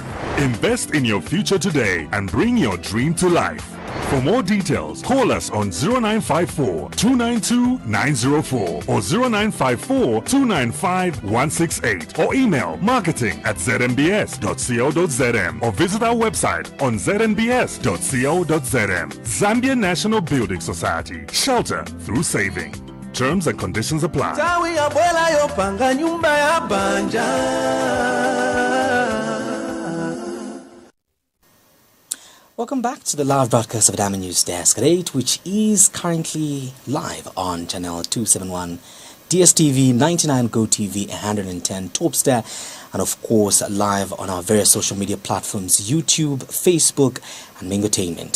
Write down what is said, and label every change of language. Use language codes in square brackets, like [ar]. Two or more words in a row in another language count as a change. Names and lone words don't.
[en] Invest in your future today and bring your dream to life. For more details, call us on 0954 292 904 or 0954 295 168 or email marketing@zmbs.co.zm or visit our website on znbs.co.zm. Zambia National Building Society. Shelter through saving. Terms and conditions apply. Welcome back to the live broadcast of Diamond News Desk at 8, which is currently live on channel 271, DSTV, 99 GoTV, 110 Topstar, and of course live on our various social media platforms, YouTube, Facebook, and Mingotainment.